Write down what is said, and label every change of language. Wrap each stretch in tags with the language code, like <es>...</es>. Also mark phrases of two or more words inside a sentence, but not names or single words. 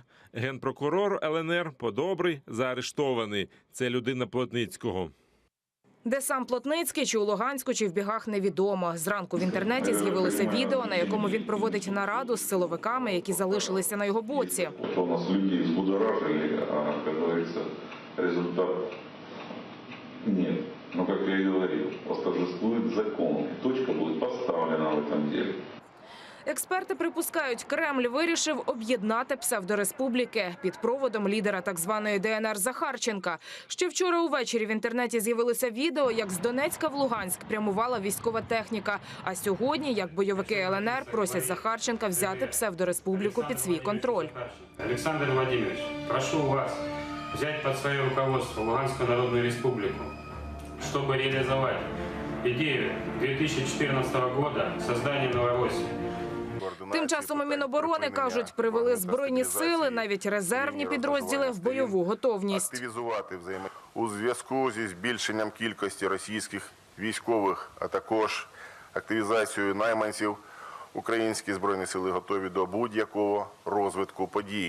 <uk>Генпрокурор ЛНР Подобрий заарештований. Це людина Плотницького. Де сам Плотницький, чи у Луганську, чи в бігах, невідомо. Зранку в інтернеті з'явилося відео, на якому він проводить нараду з силовиками, які залишилися на його боці.</uk> <ru>У нас людей взбудоражили, а, как говорится, результат нет. Но, как я и говорил, восторжествует закон. Точка будет поставлена в этом деле.</ru> <uk>Експерти припускають, Кремль вирішив об'єднати псевдореспубліки під проводом лідера так званої ДНР Захарченка. Ще вчора увечері в інтернеті з'явилося відео, як з Донецька в Луганськ прямувала військова техніка. А сьогодні, як бойовики ЛНР просять Захарченка взяти псевдореспубліку під свій контроль.</uk> <ru>Александр Владимирович, прошу вас взять под свое руководство Луганскую Народную Республику, чтобы реализовать идею 2014 года создания Новороссии.</ru> <uk>Тим часом у Міноборони, кажуть, привели Збройні сили, навіть резервні підрозділи в бойову готовність. Активізувати у зв'язку зі збільшенням кількості російських військових, а також активізацією найманців, українські Збройні сили готові до будь-якого розвитку подій.</uk>